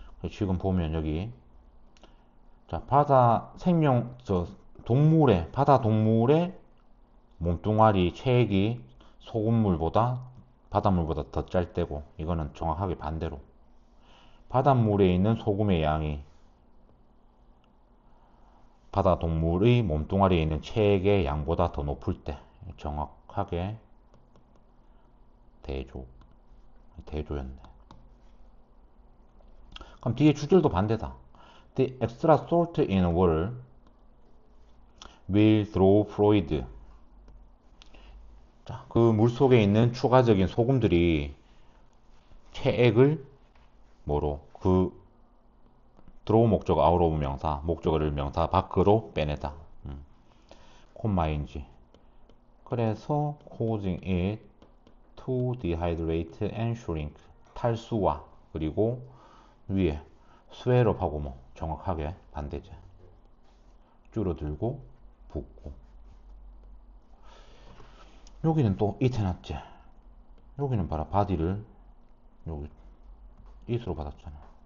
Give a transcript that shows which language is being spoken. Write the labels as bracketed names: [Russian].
[Korean] 지금 보면 여기 자, 바다 동물의 몸뚱아리 체액이 소금물보다 바닷물보다 더 짤 때고, 이거는 정확하게 반대로 바닷물에 있는 소금의 양이 바다 동물의 몸뚱아리에 있는 체액의 양보다 더 높을 때 정확하게 대조였네. 그럼 뒤에 주절도 반대다. [English] The extra salt in water will draw fluid. [Korean] 자, 그 물속에 있는 추가적인 소금들이 체액을 뭐로 그 draw 목적 out of 명사, 목적어를 명사 밖으로 빼내다. 콤마인지. 그래서 [English] causing it to dehydrate and shrink. [Korean] 탈수와 그리고 위에 스웨럽하고 뭐 정확하게 반대죠. 줄어들고 붓고. 여기는 또 이태났지. 여기는 봐라, 바디를 여기 이수로 받았잖아.